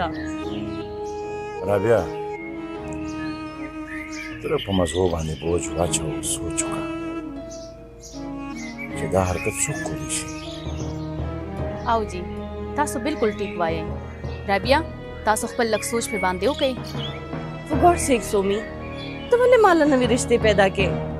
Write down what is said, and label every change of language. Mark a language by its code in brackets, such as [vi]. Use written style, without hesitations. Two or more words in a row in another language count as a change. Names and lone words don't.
[ps] رابعه تر په مزغو باندې بوج واچو سوچ وکړه چې دا حرکت څوک کولی شي او جی تاسو بالکل ټیک وایئ. رابعه تاسو خپل لږ سوچ په باندې وکئ. [en] For God's sake, [ps] سومی ته ولې مالا نوې رشتې پیدا کې؟